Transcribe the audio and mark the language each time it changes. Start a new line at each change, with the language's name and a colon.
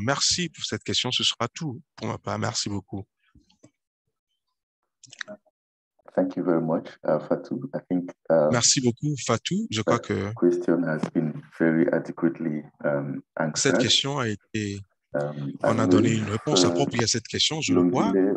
French: Merci pour cette question. Ce sera tout pour ma part. Merci beaucoup.
English: Thank you very much, Fatou. I think
French: merci beaucoup, Fatou. Je crois que
English: question has been very adequately answered.
French: Cette question a été, on a donné une réponse appropriée à cette question, je le crois.